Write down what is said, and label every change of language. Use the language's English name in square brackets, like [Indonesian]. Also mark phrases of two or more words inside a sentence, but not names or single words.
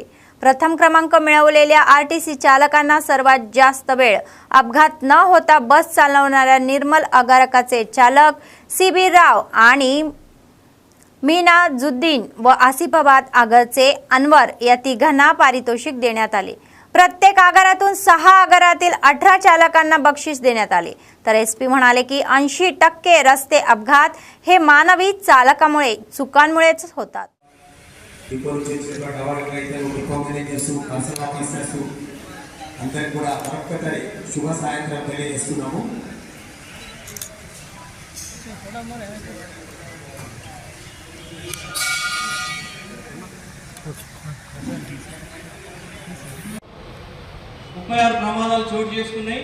[Marathi] प्रथम क्रमांक मिळवलेल्या आरटीसी चालकांना सर्वात जास्त वेळ अपघात न होता बस चालवणाऱ्या निर्मल आगारकाचे चालक सीबी राव आणि मीनाजुद्दीन व आसिफाबाद आगारचे अनवर या तिघांना पारितोषिक देण्यात आले. प्रत्येक आगारातून 6 आगारातील 18 चालकांना बक्षीस देण्यात आले. तर एसपी म्हणाले की 80% रस्ते अपघात हे मानवी चालकामुळे चुकांमुळेच होतात. [Telugu] డిపోలు చేసేటువంటి అవార్డు అయితే [English] depot managers personnel officers [Telugu] అందరికీ కూడా మరొక్కసారి శుభ సాయంత్రం తెలియజేస్తున్నాము. ముప్పై 6 ప్రమాదాలు చోటు చేసుకున్నాయి.